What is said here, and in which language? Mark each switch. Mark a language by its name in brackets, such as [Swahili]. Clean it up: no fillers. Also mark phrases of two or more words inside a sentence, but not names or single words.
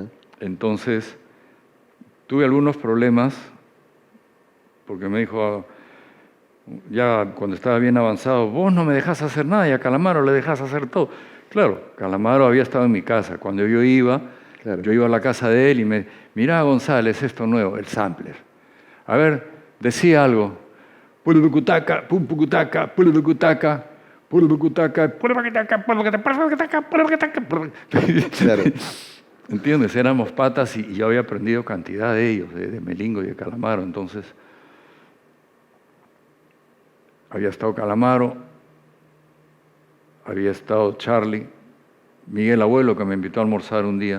[Spanish] Entonces tuve algunos problemas porque me dijo, ya cuando estaba bien avanzado, vos no me dejás hacer nada y a Calamaro le dejás hacer todo. Claro, Calamaro había estado en mi casa. Cuando yo iba a la casa de él y mirá González, esto nuevo, el sampler. A ver, decía algo. Pulubucutaca, pumpucutaca, pulubucutaca, pulubucutaca, pulubucutaca, pulubucutaca, pulubucutaca, pulubucutaca. Claro. ¿Entiendes? Éramos patas y yo había aprendido cantidad de ellos, de Melingo y de Calamaro. Entonces, había estado Calamaro, había estado Charlie, Miguel Abuelo, que me invitó a almorzar un día.